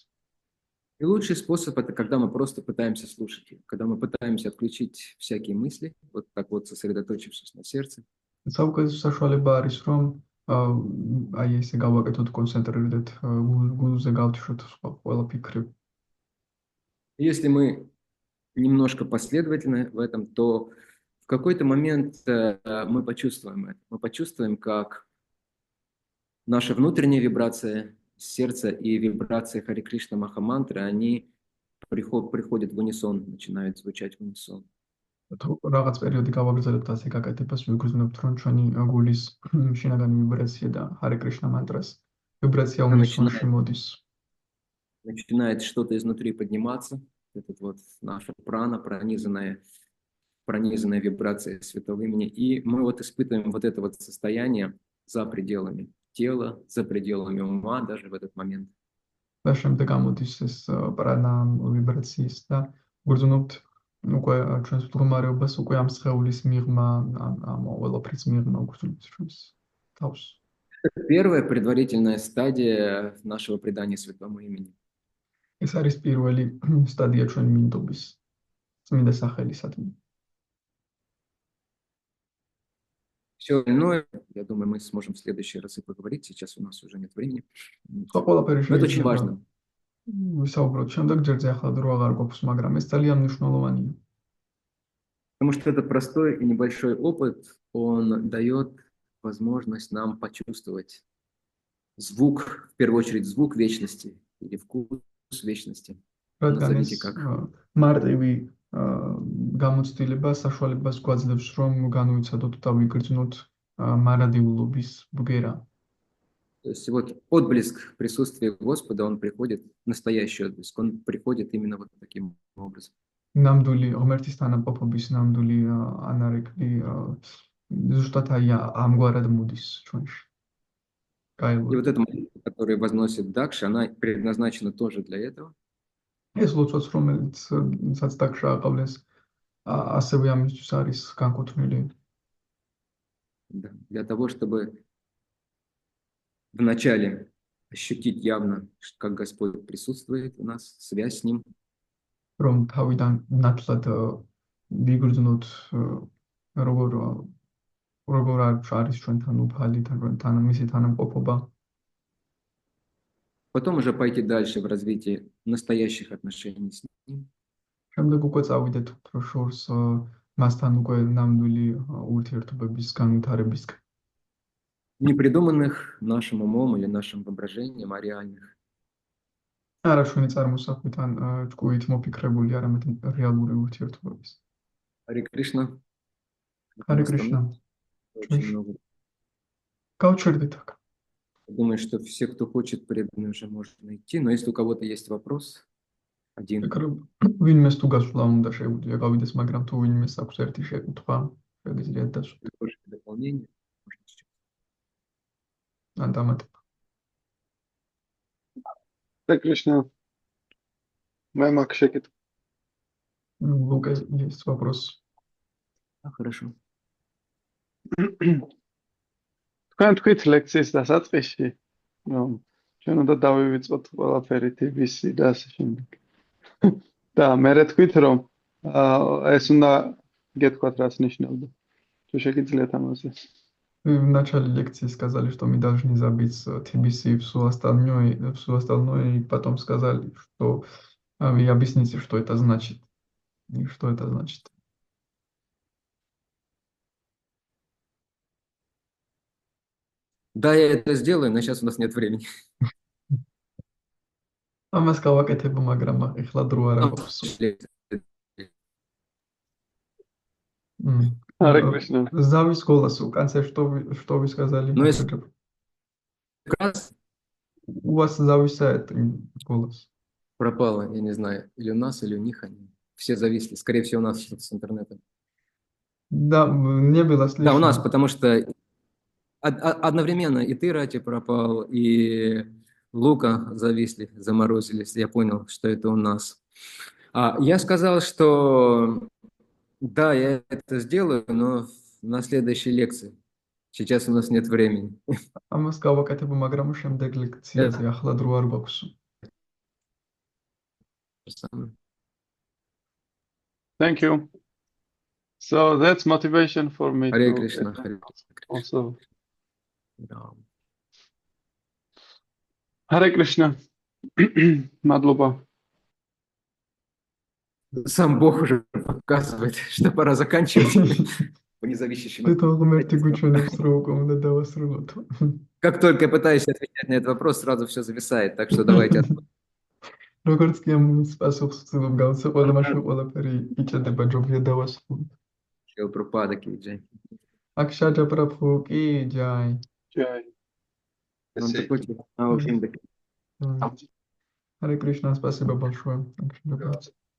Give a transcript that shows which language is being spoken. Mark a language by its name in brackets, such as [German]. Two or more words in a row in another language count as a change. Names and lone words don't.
[Russian] И лучший способ – это когда мы просто пытаемся слушать ее, когда мы пытаемся отключить всякие мысли, вот так вот сосредоточившись на сердце. [Georgian] საუკეთესო საშუალება არის, რომ აი ესე გავაკეთოთ, კონცენტრირდეთ, გულზე გავთიშოთ ყველა ფიქრი. [Russian] Если мы немножко последовательны в этом, то в какой-то момент мы почувствуем это. Мы почувствуем, как наша внутренняя вибрация сердца и вибрации Хари Кришна Махамантры, они приходят в унисон, начинают звучать в унисон. [Georgian] თუ რაღაც პერიოდი გავაგრძელებთ ასე გაკეთებას, ვიგრძნობთ, რომ ჩვენი გულის შინაგანი ვიბრაცია და ჰარე კრიშნა мантрас ვიბრაცია უნისონში მოდის. [Russian] Начинает что-то изнутри подниматься, этот вот наша прана, пронизанная вибрацией Святого Имени. И мы вот испытываем вот это вот состояние за пределами тела, за пределами ума даже в этот момент. [Georgian] და შემდეგ ამოდის ეს პრანა ვიბრაციის და ვიგრძნობთ უკვე ჩვენს მდგომარეობას უკვე ამ სხეულის მიღმა, ამ ყველაფრის მიღმა ვიგრძნობთ ჩვენს თავს. [Russian] Это первая предварительная стадия нашего предания Святому Имени. [Georgian] ეს არის პირველი სტადია ჩვენი მინდობის წმინდა სახელისადმი. [Russian] Все остальное, я думаю, мы сможем в следующий раз и поговорить. Сейчас у нас уже нет времени. [Georgian] ხო, ყველაფერი [Russian] Но это очень [Georgian] შეიძლება [Russian] важно. [Georgian] ვისაუბროთ შემდეგ ჯერზე, ახლა დრო აღარ გვაქვს, მაგრამ ეს ძალიან მნიშვნელოვანია. [Russian] Потому что это простой и небольшой опыт, он дает возможность нам почувствовать звук, в первую очередь звук вечности или вкус вечности. [Georgian] რადგან [Russian] Назовите [Georgian] ეს [Russian] как. [Georgian] მარტივი გამოცდილება საშუალებას გვაძლევს, რომ განვიცადოთ და ვიგრძნოთ მარადიულობის ბგერა. [Russian] То есть вот отблеск присутствия Господа, он приходит, настоящий отблеск, он приходит именно вот таким образом. [Georgian] ნამდვილი ღმერთის თანამყოფობის ნამდვილი ანარეკლი ზუსტად აი ამგვარად მოდის ჩვენში. [Russian] И вот эта молитва, которую возносит Дакша, она предназначена тоже для этого. [Georgian] ეს ლოცვაც, რომელსაც დაკშა აყავლეს, ასევე ამისთვის არის განკუთვნილი. [Russian] Да, для того, чтобы вначале ощутить явно, как Господь присутствует у нас, связь с Ним. [Georgian] რომ თავიდან ნათლად ვიგრძნოთ როგორ არის ჩვენთან უფალი, თან მისი თანამყოფობა. [Russian] Потом уже пойти дальше в развитии настоящих отношений с Ним. [Georgian] შემდეგ უკვე წავიდეთ უფრო შორს მასთან უკვე ნამდვილი ურთიერთობების განვითარებისკენ. [Russian] Не придуманных нашим умом или нашим воображением, а реальных. [Georgian] არა ჩვენი წარმოსახვით ან ჭკუით მოფიქრებული, არამედ რეალური ურთიერთობების. [Russian] Харе Кришна. Харе Кришна. Очень много. [Georgian] გავჩერდით აქ. [Russian] Думаю, что все, кто хочет, преданные уже можно идти. Но если у кого-то есть вопрос, один. [Georgian] ვინმეს თუ გასვლა უნდა შეგვიძლია გავიდეს, მაგრამ თუ ვინმეს აქვს ერთი შეკითხვა, შეგიძლიათ დასვათ. [Russian] Дополнение. [Georgian] ან დამატება. Харе Кришна. მე მაქვს შეკითხვა. ლუკა, [Russian] есть вопрос. Хорошо. [Georgian] თქვენ თქვით ლექციის დასაწყისში, რომ ჩვენ უნდა დავივიწყოთ ყველაფერი TBC და ასე შემდეგ. და მე თქვით, რომ ეს უნდა გეთქვათ, рас ნიშნავდა. თუ შეგიძლიათ амазе. [Russian] В начале лекции сказали, что мы должны забить TBC и все остальное, и потом сказали, что вы объясните, что это значит. И что это значит. Да, я это сделаю, но сейчас у нас нет времени. [Georgian] Ამას გავაკეთებ, მაგრამ ეხლა დრო არ აქვს. [Russian] Харе Кришна. Завис голос. В конце что вы сказали? Ну, если У вас зависает голос. пропало, я не знаю, или у нас, или у них они. Все зависли. Скорее всего, у нас что-то с интернетом. Да, не было слышно. Да, у нас, потому что одновременно и ты, Рати, пропал, и Лука зависли, заморозились. Я понял, что это у нас. Я сказал, что да, я это сделаю, но на следующей лекции. Сейчас у нас нет времени. [Georgian] Ამას გავაკეთებ, მაგრამ შემდეგ ლექციაზე ახლა დრო არ გვაქვს. [English] Thank you. So that's motivation for me. Hare Krishna. Also Ram. [Georgian] Hare Krishna. Madloba. [Russian] Сам Бог уже показывает, что пора заканчивать по независящим. [Georgian] თვითონ ღმერთი გვიჩვენებს რომ უკვე უნდა დავასრულოთ. [Russian] Как только я пытаюсь отвечать на этот вопрос, сразу все зависает. Так что давайте. [Georgian] როგორც კი ამ პასუხს ვცდილობ გავცეყოლ, მაშინ ყველაფერი იჭედება, ჯობია დავასრულოთ. [Russian] Прабхупада ки джай. Акшаджа Прабху ки джай. Jai. Он такой типа, очень Харе Кришна, спасибо большое. Акшаджа Прабху.